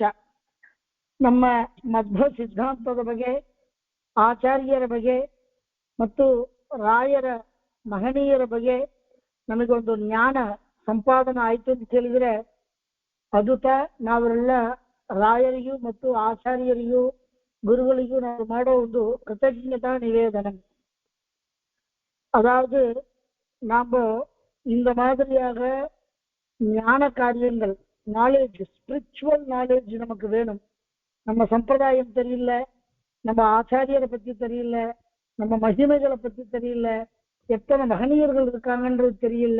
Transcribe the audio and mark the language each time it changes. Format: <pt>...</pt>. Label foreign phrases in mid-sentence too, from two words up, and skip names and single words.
<kn>ನಮ್ಮ ಮಧ್ವ ಸಿದ್ಧಾಂತದ ಬಗ್ಗೆ, ಆಚಾರ್ಯರ ಬಗ್ಗೆ ಮತ್ತು ರಾಯರ ಮಹನೀಯರ ಬಗ್ಗೆ ನಮಗೊಂದು ಜ್ಞಾನ ಸಂಪಾದನೆ ಆಯ್ತು ಅಂತ ಹೇಳಿದ್ರೆ ಅದುತ ನಾವೆಲ್ಲ ರಾಯರಿಗೂ ಮತ್ತು ಆಚಾರ್ಯರಿಗೂ ಗುರುಗಳಿಗೂ ನಾವು ಮಾಡೋ ಒಂದು ಕೃತಜ್ಞತಾ நிவேதனம்.</kn> <ta>அதாவது நாம் இந்த மாதிரியாக ஞான காரியங்கள்</ta> <en>knowledge, spiritual knowledge</en> <ta>நமக்கு வேணும். நம்ம சம்பிரதாயம் தெரியல, நம்ம ஆச்சாரியரை பத்தி தெரியல, நம்ம மகிமைகளை பத்தி தெரியல, எத்தனை மகனீயர்கள் இருக்காங்கன்றது தெரியல.</ta>